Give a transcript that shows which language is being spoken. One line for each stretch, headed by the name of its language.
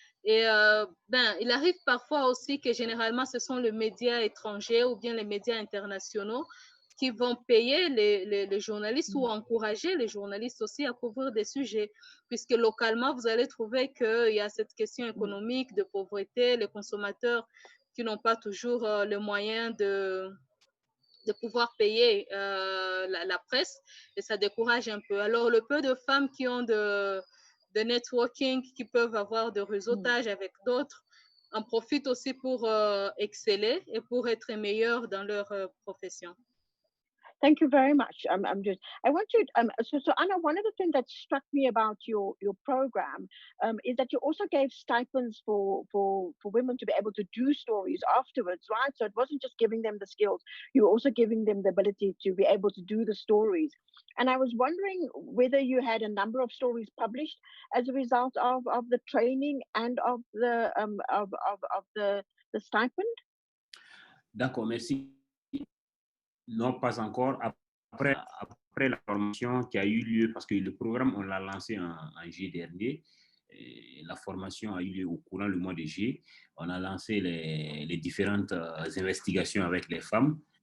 French: Et ben, il arrive parfois aussi que généralement, ce sont les médias étrangers ou bien les médias internationaux qui vont payer les journalistes ou encourager les journalistes aussi à couvrir des sujets, puisque localement, vous allez trouver qu'il y a cette question économique de pauvreté, les consommateurs qui n'ont pas toujours les moyens de pouvoir payer la presse, et ça décourage un peu. Alors, le peu de femmes qui ont de networking, qui peuvent avoir de réseautage avec d'autres, en profitent aussi pour exceller et pour être meilleures dans leur profession.
English: Thank you very much. I want to, so Anna, one of the things that struck me about your program is that you also gave stipends for women to be able to do stories afterwards, right? So it wasn't just giving them the skills, you were also giving them the ability to be able to do the stories. And I was wondering whether you had a number of stories published as a result of the training and of the stipend.
French: D'accord, merci. Non, pas encore. Après la formation qui a eu lieu, parce que le programme, on l'a lancé en juillet dernier, et la formation a eu lieu au courant du mois de juillet. On a lancé les différentes investigations avec les femmes.